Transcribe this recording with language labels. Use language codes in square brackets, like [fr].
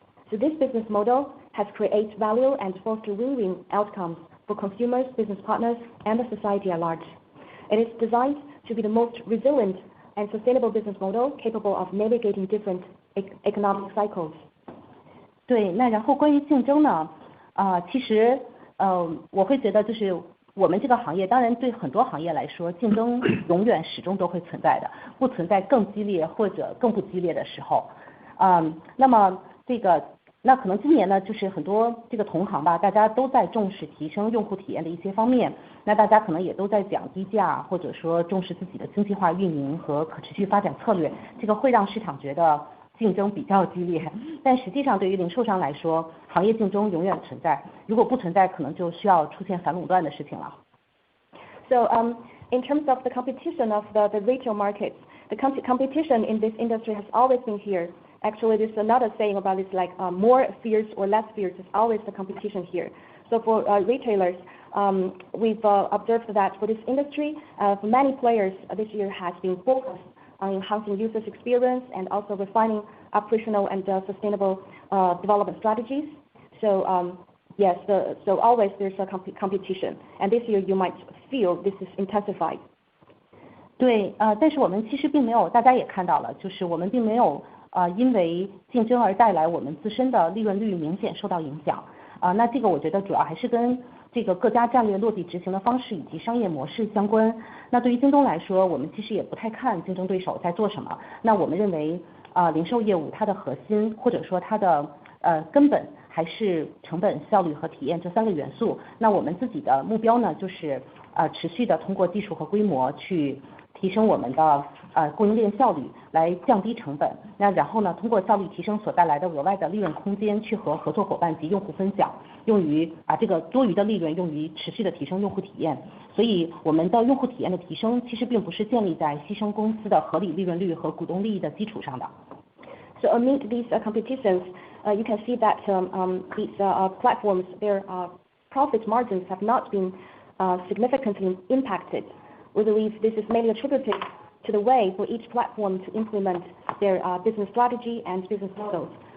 [en] So this business model has created value and foster win-win outcomes for consumers, business partners, and the society at large. It is designed to be the most resilient and sustainable business model capable of navigating different economic cycles. [zh] 对，那然后关于竞争呢，其实我会觉得就是我们这个行业，当然对很多行业来说，竞争永远始终都会存在的，不存在更激烈或者更不激烈的时候。那么那可能今年呢，就是很多这个同行吧，大家都在重视提升用户体验的一些方面，那大家可能也都在讲低价，或者说重视自己的经济化运营和可持续发展策略，这个会让市场觉得竞争比较激烈，但实际上对于零售商来说，行业竞争永远存在，如果不存在，可能就需要出现反垄断的事情了。 [en] So in terms of the competition of the retail markets, the competition in this industry has always been here. Actually, there's another saying about this, like more fierce or less fierce is always the competition here. So for retailers, we've observed that for this industry, for many players this year has been focused on enhancing users' experience and also refining operational and sustainable development strategies. So yes, so always there's a competition, and this year you might feel this is intensified. [zh] 对，但是我们其实并没有，大家也看到了，就是我们并没有因为竞争而带来我们自身的利润率明显受到影响。那这个我觉得主要还是跟这个各家战略落地执行的方式以及商业模式相关。那对于京东来说，我们其实也不太看竞争对手在做什么。那我们认为零售业务它的核心或者说它的根本还是成本、效率和体验这3个元素。那我们自己的目标呢，就是持续的通过技术和规模去提升我们的供应链效率，来降低成本。那然后呢，通过效率提升所带来的额外的利润空间，去和合作伙伴及用户分享，用于把这个多余的利润用于持续的提升用户体验。所以我们的用户体验的提升，其实并不是建立在牺牲公司的合理利润率和股东利益的基础上的。 [en] So amid these competitions, you can see that these platforms, their profit margins have not been significantly impacted. We believe this is mainly attributed to the way for each platform to implement their business strategy and business models.